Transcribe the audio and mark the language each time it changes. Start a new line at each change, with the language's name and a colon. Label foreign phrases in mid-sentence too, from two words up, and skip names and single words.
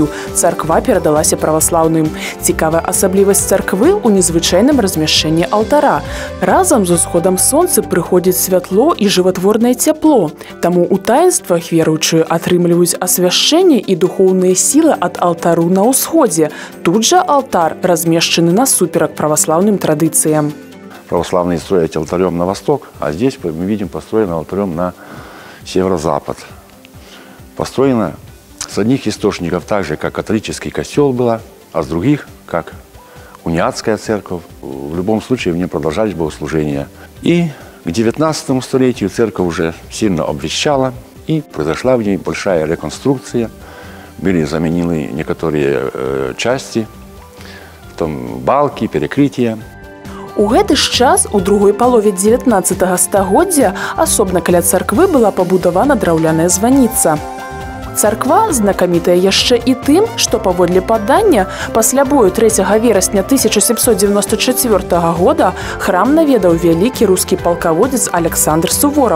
Belarusian: Царква перадалася праваслаўным. Цікавая асаблівасць царквы ў незвычайным размяшчэнні алтара. Разам з усходам сонца прыходзіць святло і жыватворнае цяпло. Таму ў таінствах веруючыя атрымліваюць асвяшчэнне і духоўныя сілы ад алтару на ўсходзе. Тут жа алтар размешчаны насуперак праваслаўным традыцыям.
Russian: Православные строят алтарем на восток, а здесь мы видим построено алтарем на северо-запад. Построено с одних источников так же, как католический костел была, а с других, как униатская церковь. В любом случае в ней продолжались богослужения. И к 19 столетию церковь уже сильно обветшала, и произошла в ней большая реконструкция. Были заменены некоторые части, в том балки, перекрытия.
Belarusian: У гэты ж час, у другой палове 19 стагоддзя, асобна каля царквы была пабудавана драўляная званіца. Царква знакамітая яшчэ і тым, што паводле падання, пасля бою 3 верасня 1794 года храм наведаў вялікі рускі палкаводзец Александр Сувораў.